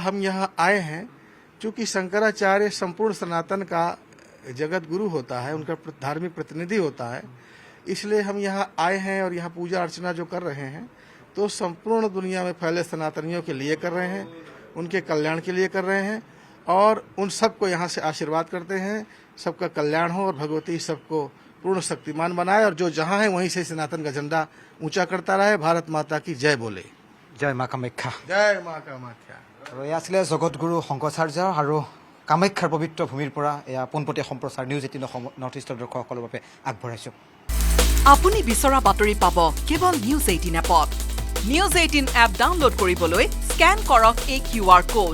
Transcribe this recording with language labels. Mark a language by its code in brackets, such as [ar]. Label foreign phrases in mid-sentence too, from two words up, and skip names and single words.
[hi] हम यहाँ आए हैं चूँकि शंकराचार्य संपूर्ण सनातन का जगत गुरु होता है, उनका धार्मिक प्रतिनिधि होता है, इसलिए हम यहाँ आए हैं और यहाँ पूजा अर्चना जो कर रहे हैं तो संपूर्ण दुनिया में फैले सनातनियों के लिए कर रहे हैं, उनके कल्याण के लिए कर रहे हैं और उन सबको यहाँ से आशीर्वाद करते हैं, सबका कल्याण हो और भगवती सबको पूर्ण शक्तिमान बनाए और जो जहाँ है वहीं से सनातन का झंडा ऊंचा करता रहे। भारत माता की जय बोले। [as] জয় মা কামাখ্যা। [hi] जय माँ कामाख्या। [as] আৰু এয়া আছিলে জগতগুৰু শংকৰাচাৰ্য আৰু কামাখ্যাৰ পবিত্ৰ ভূমিৰ পৰা এয়া পোনপটীয়া সম্প্ৰচাৰ নিউজ 18 নৰ্থ ইষ্টৰ দৰ্শকসকলৰ বাবে আগবঢ়াইছোঁ। আপুনি বিচৰা বাতৰি পাব কেৱল নিউজ 18 এপত। নিউজ 18 এপ ডাউনলোড কৰিবলৈ স্কেন কৰক এই [en] QR code.